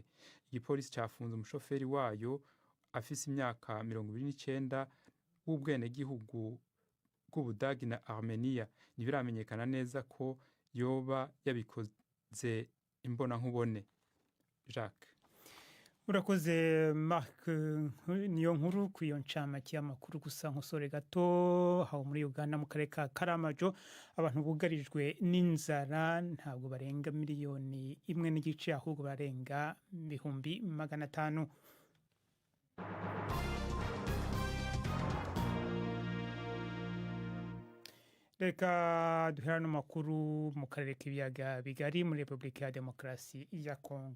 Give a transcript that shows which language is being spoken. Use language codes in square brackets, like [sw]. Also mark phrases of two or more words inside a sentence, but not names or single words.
[rn] Igipolisi cafunze umushoferi wayo afise imyaka 29 w'ubwenegihugu bw'Ubudagi na Armenia. Ntibiramenyekana neza ko yoba yabikoze imbona nkubone. Jacques. [rw] Urakoze Mark, niyo nkuru ku iyo ncamake y'amakuru. Gusa nkosore gato, aho muri Uganda mu karere ka Karamajo abantu bugarijwe n'inzara ntabwo barenga 1.5 miliyoni, ahubwo barenga 500,000. Reka duhera n'amakuru mu karere k'ibiyaga bigari muri Repubulika ya Demokarasi ya Kongo.